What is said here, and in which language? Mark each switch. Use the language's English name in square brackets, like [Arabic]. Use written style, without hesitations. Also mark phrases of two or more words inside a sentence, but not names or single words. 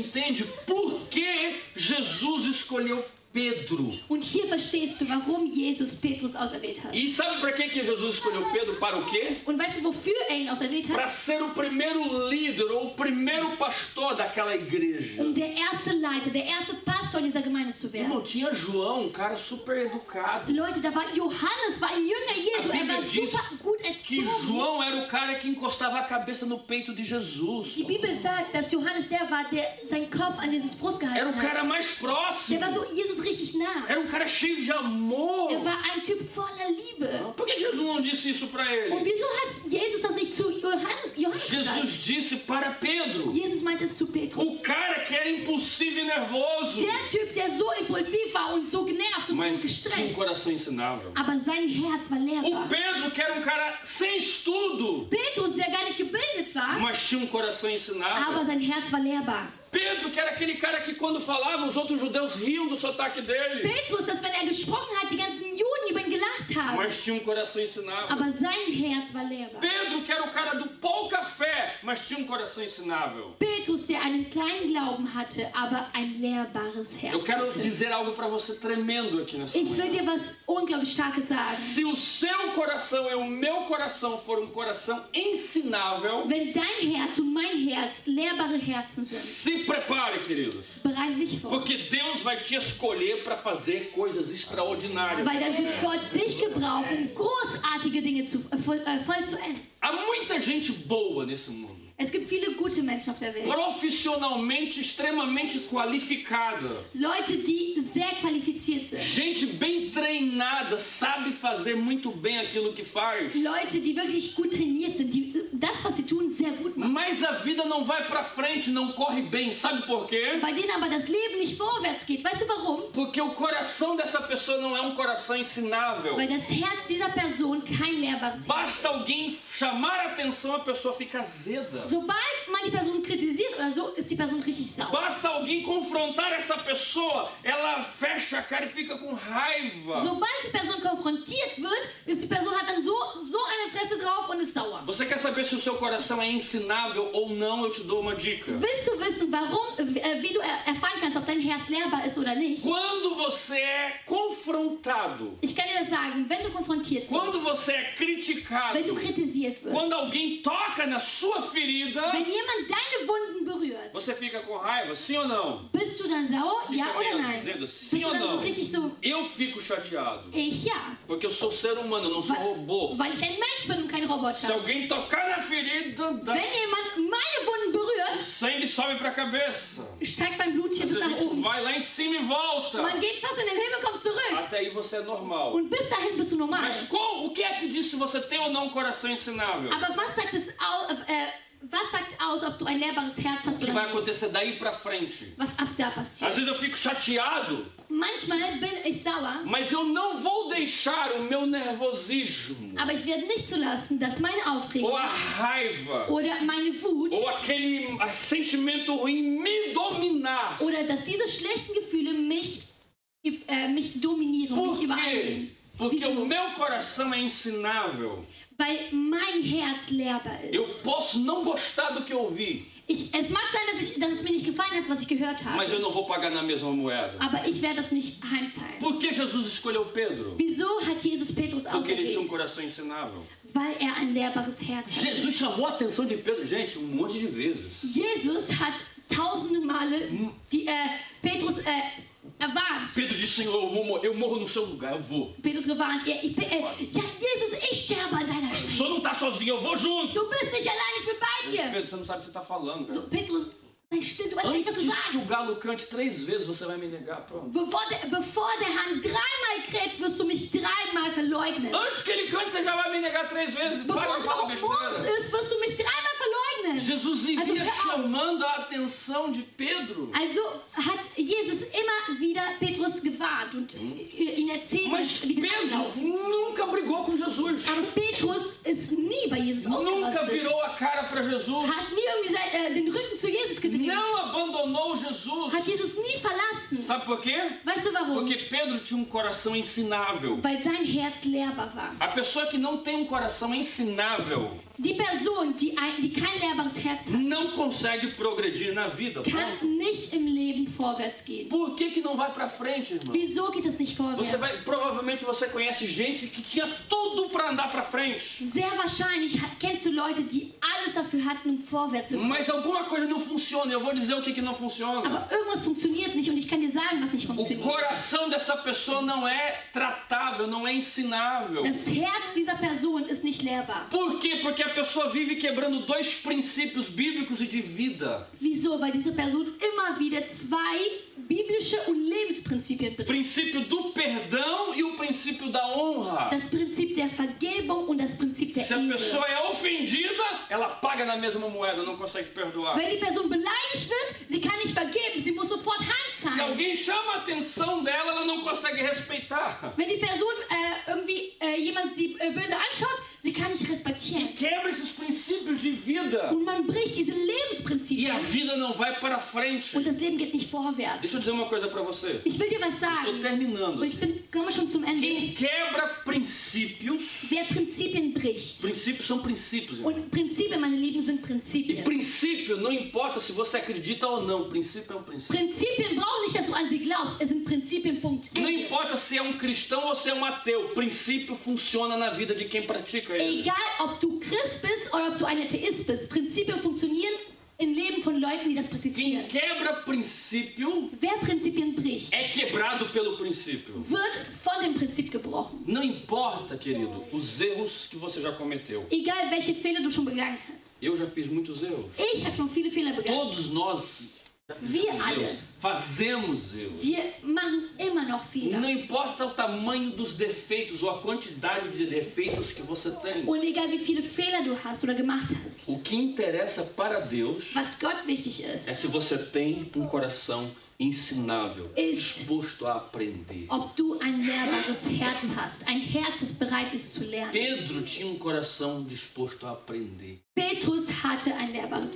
[Portuguese] Aqui você entende por que Jesus escolheu Pedro. [German] Und hier verstehst du, warum Jesus Petrus auserwählt hat. [Portuguese] E sabe para que Jesus escolheu Pedro? Para o quê? [German] Und weißt du, wofür ihn auserwählt [Portuguese] Para [German] hat? [Portuguese] ser o primeiro líder ou o primeiro pastor daquela igreja. [German] Um der erste Leiter, der erste Pastor dieser Gemeinde zu werden. [Portuguese] Irmão, tinha João, um cara super educado. [German] Leute, da war Johannes, war ein Jünger Jesu, er war [Portuguese] diz [German] super gut [Portuguese] que [German] erzogen. [Portuguese] João era o cara que encostava a cabeça no peito de Jesus. [German] Die Bibel sagt, dass Johannes der war, der seinen Kopf an Jesus Brust [Portuguese] Era [German] gehalten [Portuguese] o cara [German] hat. [Portuguese] mais próximo. [German] Der war so Jesus richtig nah. [Portuguese] Era um cara cheio de amor. [German] Er war ein Typ voller Liebe. [Portuguese] Por que Jesus não disse isso para [German] Und [Portuguese] ele? [German] wieso hat Jesus das nicht zu Johannes gesagt? [Portuguese] Jesus disse para Pedro. [German] Jesus meint es zu [Portuguese] O [German] Petrus. [Portuguese] cara que era impulsivo e nervoso. [German] Der Typ, der so impulsiv war und so genervt und [Portuguese] Mas [German] so [Portuguese] tinha um [German] gestresst. [Portuguese] coração ensinável. [German] Aber sein Herz war [Portuguese] O [German] lehrbar. [Portuguese] Pedro, que era um cara sem estudo, [German] Petrus, der gar nicht gebildet war, [Portuguese] mas tinha um coração [German] aber [Portuguese] ensinável. [German] sein Herz war lehrbar. [Portuguese] Pedro, que era aquele cara que quando falava, os outros judeus riam do sotaque dele. [German] Petrus, dass wenn er gesprochen hat, die ganzen Juden über ihn gelacht haben. [Portuguese] Mas tinha um coração ensinável. [German] Aber sein Herz war lehrbar. [Portuguese] Pedro, que era o cara do pouca fé, mas tinha um coração ensinável. [German] Petrus, der einen kleinen Glauben hatte, aber ein lehrbares [Portuguese] Eu [German] Herz [Portuguese] quero [German] hatte. [Portuguese] dizer algo para você tremendo aqui nessa [German] Ich will [Portuguese] manhã. [German] dir was unglaublich Starkes sagen. [Portuguese] Se o seu coração e o meu coração for um coração ensinável, [German] Wenn dein Herz und mein Herz lehrbare Herzen sind, [Portuguese] se prepare, queridos. [German] bereite dich vor. [Portuguese] Porque Deus vai te escolher para fazer coisas extraordinárias. [German] Weil dann wird Gott dich gebrauchen, großartige Dinge vollzuenden. [Portuguese] Há muita gente boa nesse mundo. [German] Es gibt viele gute Menschen auf der Welt. [Portuguese] Profissionalmente extremamente qualificada. [German] Leute, die sehr qualifiziert sind. [Portuguese] Gente bem treinada, sabe fazer muito bem aquilo que faz. [German] Leute, die wirklich gut trainiert sind, die das, was sie tun, sehr gut machen. [Portuguese] Mas a vida não vai para frente, não corre bem. Sabe por quê? [German] Bei denen aber das Leben nicht vorwärts geht. Weißt du warum? [Portuguese] Porque o coração dessa pessoa não é um coração ensinável. [German] Weil das Herz dieser Person kein lehrbares Herz [Portuguese] Basta [German] ist. [Portuguese] alguém chamar a atenção, a pessoa fica azeda. [German] Sobald man die Person kritisiert oder so, ist die Person richtig sauer. [Portuguese] Basta alguém confrontar essa pessoa, ela fecha a cara e fica com raiva. [German] Sobald die Person konfrontiert wird, ist die Person hat dann so eine Fresse drauf und ist sauer. [Portuguese] Você quer saber se o seu coração é ensinável ou não? Eu te dou uma dica. [German] Willst du wissen, warum, wie du erfahren kannst, ob dein Herz lehrbar ist oder nicht? [Portuguese] Quando você é confrontado, [German] Ich kann dir das sagen, wenn du konfrontiert [Portuguese] quando [German] wirst, [Portuguese] você é criticado, [German] wenn du kritisiert wirst, [Portuguese] quando alguém toca na sua ferida, [German] wenn jemand deine Wunden berührt, [Portuguese] você fica com raiva, sim ou não? [German] bist du dann sauer? [Portuguese] Fica [German] Ja oder [Portuguese] meio [German] nein? [Portuguese] azedo, [German] Bist [Portuguese] sim [German] du [Portuguese] ou [German] dann so [Portuguese] não? [German] richtig so, [Portuguese] Eu fico chateado, [German] ich ja, [Portuguese] porque eu sou ser humano, eu não sou robô. [German] weil ich ein Mensch bin und kein [Portuguese] Se [German] Roboter. [Portuguese] alguém tocar na ferida, [German] Wenn jemand meine Wunden berührt, [Portuguese] sangue sobe pra cabeça. [German] steigt mein Blut hier [Portuguese] Às [German] bis [Portuguese] vezes a [German] nach [Portuguese] gente [German] oben. [Portuguese] vai lá em cima e volta. [German] Man geht fast in den Himmel, kommt zurück. [Portuguese] Até aí você é normal. [German] Und bis dahin bist du normal. [Portuguese] Mas o que é que diz se você tem ou não um coração ensinável? [German] Aber was sagt aus, ob du ein lehrbares Herz hast [Portuguese] O que [German] oder [Portuguese] vai [German] nicht? [Portuguese] acontecer daí pra frente? [German] Was ab da [Portuguese] Às [German] passiert. [Portuguese] vezes eu fico chateado, [German] Manchmal bin ich sauer, [Portuguese] mas eu não vou deixar o meu nervosismo, [German] aber ich werde nicht zulassen, dass meine Aufregung [Portuguese] ou a raiva, [German] oder meine Wut [Portuguese] ou aquele sentimento ruim me dominar. [German] oder dass diese schlechten Gefühle mich dominieren, [Portuguese] Por [German] mich [Portuguese] quê? [German] übereilen. [Portuguese] Porque [German] Wieso? [Portuguese] o meu coração é ensinável. [German] Weil mein Herz lehrbar [Portuguese] Eu [German] ist. [Portuguese] posso não gostar do que eu ouvi, [German] Es mag sein, dass es mir nicht gefallen hat, was ich gehört habe, [Portuguese] mas eu não vou pagar na mesma moeda. [German] aber ich werde das nicht heimzahlen. [Portuguese] Por que Jesus escolheu Pedro? [German] Wieso hat Jesus Petrus [Portuguese] Porque ele tinha um [German] auserwählt? [Portuguese] coração ensinável. [German] Weil er ein lehrbares Herz hat. [Portuguese] Jesus chamou a atenção de Pedro, gente, um monte de vezes. [German] Jesus hat tausende Male Petrus erwarnt. [Portuguese] Pedro disse, Senhor, eu morro no seu lugar, eu vou. [German] Petrus gewarnt. Ja, Jesus, ich sterbe an deiner [Portuguese] O [German] Stelle. [Portuguese] senhor não está sozinho, eu vou junto. [German] Du bist nicht allein, ich bin bei dir. [Portuguese] Pedro, você não sabe o que você está falando. [German] So, [Portuguese] Cara. [German] Petrus, sei still, du weißt nicht, was du [Portuguese] Antes que o [German] sagst. [Portuguese] galo cante 3 vezes, você vai me negar, pronto. [German] Bevor der Hahn dreimal kräht, wirst du mich dreimal verleugnen. [Portuguese] Antes que ele cante, você já vai me negar 3 vezes. Para [German] Bevor [Portuguese] de [German] es [Portuguese] falar [German] überhaupt morgens [Portuguese] besteira. [German] ist, wirst du mich dreimal verleugnen. [Portuguese] Jesus vivia [German] Also, hör auf. [Portuguese] chamando a atenção de Pedro. [German] Also hat Jesus immer wieder Petrus gewarnt und ihn erzählt, [Portuguese] Mas [German] wie das [Portuguese] Pedro [German] ablaufen. [Portuguese] nunca brigou com Jesus. [German] Aber Petrus ist nie bei Jesus [Portuguese] Nunca [German] ausgerastet. [Portuguese] virou a cara para Jesus. [German] Hat nie irgendwie den Rücken zu Jesus gedreht. [Portuguese] Não abandonou Jesus. [German] Hat Jesus nie verlassen. [Portuguese] Sabe por quê? [German] Weißt du warum? [Portuguese] Porque Pedro tinha um coração ensinável. [German] Weil sein Herz lehrbar war. [Portuguese] A pessoa que não tem um coração ensinável, [German] Die Person, die kein lehrbares Herz hat, [Portuguese] não consegue progredir na vida. [German] kann [Portuguese] Ponto. [German] nicht im Leben vorwärts gehen. [Portuguese] Por que não vai para frente, irmão? [German] Wieso geht es nicht vorwärts? [Portuguese] Provavelmente você conhece gente que tinha tudo para andar para frente. [German] Sehr wahrscheinlich kennst du Leute, die alles dafür hatten, um vorwärts zu kommen. [Portuguese] Mas alguma coisa não funciona. Eu vou dizer o que não funciona. [German] Aber irgendwas funktioniert nicht und ich kann dir sagen, was nicht [Portuguese] O [German] funktioniert. [Portuguese] coração dessa pessoa não é tratável, não é ensinável. [German] Das Herz dieser Person ist nicht lehrbar. [Portuguese] Por quê? Porque a pessoa vive quebrando dois princípios bíblicos e de vida. [German] Wieso? Weil diese Person immer wieder zwei biblische und Lebensprinzipien [Portuguese] O [German] bricht. [Portuguese] princípio do perdão e o princípio da honra. [German] Das Prinzip der Vergebung und das Prinzip der [Portuguese] Se a [German] Ehre. [Portuguese] pessoa é ofendida, ela paga na mesma moeda, não consegue perdoar. [German] Wenn die Person beleidigt wird, sie kann nicht vergeben, sie muss sofort [Portuguese] Se [German] heimzahlen. [Portuguese] alguém chama a atenção dela, ela não consegue respeitar. [German] Wenn die Person jemand sie böse anschaut, sie kann nicht [Portuguese] E [German] respektieren. [Portuguese] quebra esses princípios de vida. [German] Und man bricht diese [Portuguese] E a [German] Lebensprinzipien [Portuguese] vida não vai para frente. [German] und das Leben geht nicht [Portuguese] Deixa eu [German] vorwärts. [Portuguese] dizer uma coisa para você. [German] Ich will dir was [Portuguese] Estou [German] sagen [Portuguese] terminando. [German] und ich komme schon zum Ende. [Portuguese] Quem quebra princípios, [German] Wer Prinzipien bricht. [Portuguese] princípios são princípios, irmão. [German] Und Prinzipien, meine Lieben, sind [Portuguese] E [German] Prinzipien. [Portuguese] princípio não importa se você acredita ou não, princípio é um princípio. [German] Prinzipien brauchen nicht, dass du an sie glaubst. Es sind Prinzipien, Punkt. [Portuguese] Não importa se é um cristão ou se é um ateu, princípio funciona na vida de quem pratica ele. [German] Egal, ob du Christ bist oder ob du ein Atheist bist, Prinzipien funktionieren im Leben von Leuten, die das [Portuguese] Quem [German] praktizieren. [Portuguese] quebra princípio [German] Wer Prinzipien bricht, [Portuguese] é quebrado pelo princípio. [German] wird von dem Prinzip gebrochen. [Portuguese] Não importa, querido, os erros que você já cometeu. [German] Egal, welche Fehler du schon begangen hast. [Portuguese] Eu já fiz muitos erros. [German] Ich habe schon viele Fehler begangen. [Portuguese] Todos nós já [German] Wir [Portuguese] fizemos [German] alle. [Portuguese] erros. Fazemos erros. [German] Wir machen immer noch Fehler. [Portuguese] Não importa o tamanho dos defeitos ou a quantidade de defeitos que você tem. [German] Und egal, wie viele Fehler du hast oder gemacht hast, [Portuguese] O que interessa para Deus [German] was Gott wichtig [Portuguese] é [German] ist, [Portuguese] se você tem um coração ensinável, [German] Ist- [Portuguese] disposto a aprender. [German] ob du ein lehrbares Herz hast, ein Herz, das bereit ist zu lernen. [Portuguese] Pedro tinha um coração disposto a aprender. [German] Petrus hatte ein lehrbares